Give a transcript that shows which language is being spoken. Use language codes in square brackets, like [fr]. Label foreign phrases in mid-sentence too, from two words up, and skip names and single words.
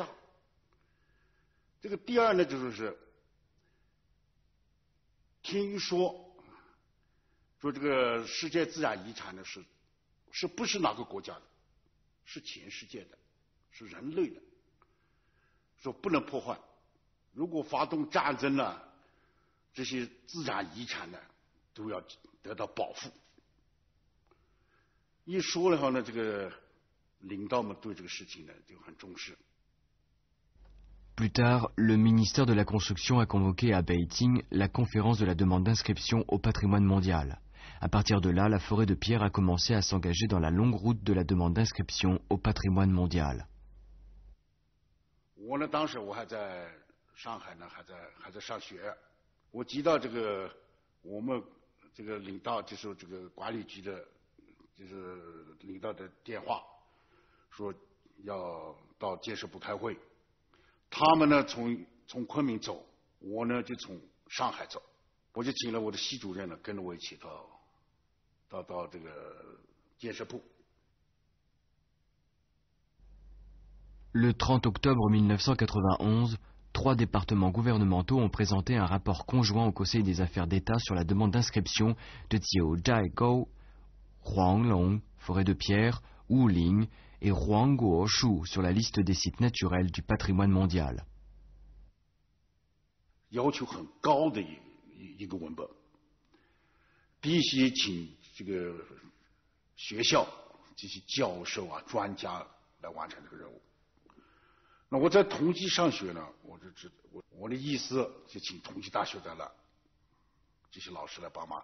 [zh] 这个第二呢，就是听说这个世界自然遗产呢是不是哪个国家的，是全世界的，是人类的，说不能破坏。如果发动战争呢，这些自然遗产呢都要得到保护。一说的话呢，这个领导们对这个事情呢就很重视。 [fr] Plus tard, le ministère de la Construction a convoqué à Beijing la conférence de la demande d'inscription au patrimoine mondial. À partir de là, la forêt de pierre a commencé à s'engager dans la longue route de la demande d'inscription au patrimoine mondial. [zh] 我呢，当时我还在上海呢，还在上学。我接到这个我们这个领导，就是这个管理局的，就是领导的电话，说要到建设部开会。他们呢从昆明走，我呢就从上海走。我就请了我的系主任呢，跟着我一起到这个建设部。 [fr] Le 30 octobre 1991, 3 départements gouvernementaux ont présenté un rapport conjoint au Conseil des affaires d'État sur la demande d'inscription de Jiuzhaigou, Huanglong, forêt de pierre, Wuling et Huangguoshu sur la liste des sites naturels du patrimoine mondial. [zh] 要求很高的一个文本，必须请这个学校这些教授啊、专家来完成这个任务。那我在同济上学呢，我的意思就请同济大学的了这些老师来帮忙。